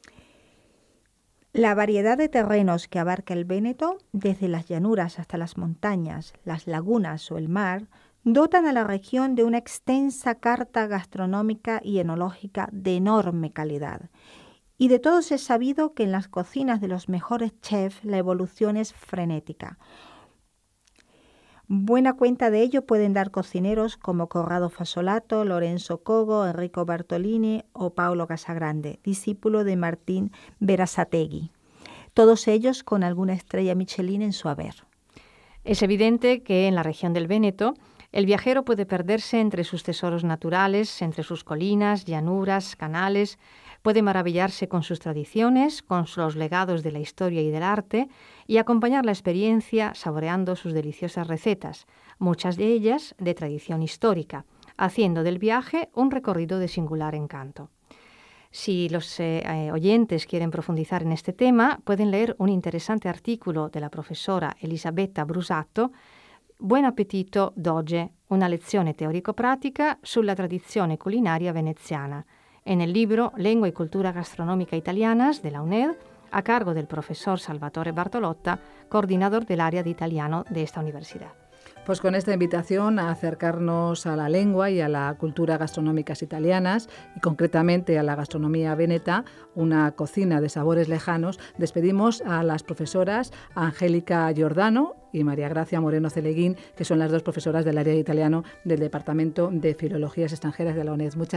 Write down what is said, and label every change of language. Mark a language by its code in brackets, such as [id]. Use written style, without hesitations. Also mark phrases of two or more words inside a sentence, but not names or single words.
[es] La variedad de terrenos que abarca el Véneto, desde las llanuras hasta las montañas, las lagunas o el mar, dotan a la región de una extensa carta gastronómica y enológica de enorme calidad. Y de todos es sabido que en las cocinas de los mejores chefs la evolución es frenética. Buena cuenta de ello pueden dar cocineros como Corrado Fasolato, Lorenzo Cogo, Enrico Bartolini o Paolo Casagrande, discípulo de Martín Berazategui, todos ellos con alguna estrella Michelin en su haber. Es evidente que en la región del Véneto el viajero puede perderse entre sus tesoros naturales, entre sus colinas, llanuras, canales, puede maravillarse con sus tradiciones, con los legados de la historia y del arte y acompañar la experiencia saboreando sus deliciosas recetas, muchas de ellas de tradición histórica, haciendo del viaje un recorrido de singular encanto. Si los oyentes quieren profundizar en este tema, pueden leer un interesante artículo de la profesora Elisabetta Brusato, Buen appetito d'oggi, una lezione teorico-pratica sulla tradizione culinaria veneziana, en el libro Lengua y Cultura Gastronómica Italianas de la UNED, a cargo del profesor Salvatore Bartolotta, coordinador del área de italiano de esta universidad. Pues con esta invitación a acercarnos a la lengua y a la cultura gastronómicas italianas y concretamente a la gastronomía veneta, una cocina de sabores lejanos, despedimos a las profesoras Angélica Giordano y María Gracia Moreno Celeguín, que son las dos profesoras del área de italiano del Departamento de Filologías Extranjeras de la UNED.